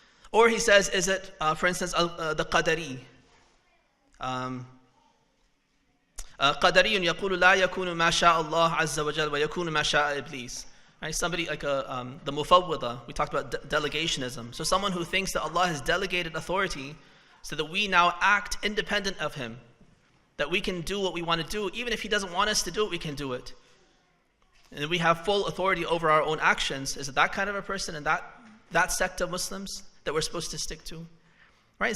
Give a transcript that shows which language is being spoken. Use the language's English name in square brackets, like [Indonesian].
[English] Or he says, is it, for instance, the Qadari? [Arabic] قدري يقول لا يكون ما شاء الله عز وجل ويكون ما شاء إبليس. [English] Right? Somebody like the Mufawwida, we talked about delegationism. So someone who thinks that Allah has delegated authority so that we now act independent of Him, that we can do what we want to do, even if He doesn't want us to do it, we can do it. And we have full authority over our own actions. Is it that kind of a person and that sect of Muslims that we're supposed to stick to? Right?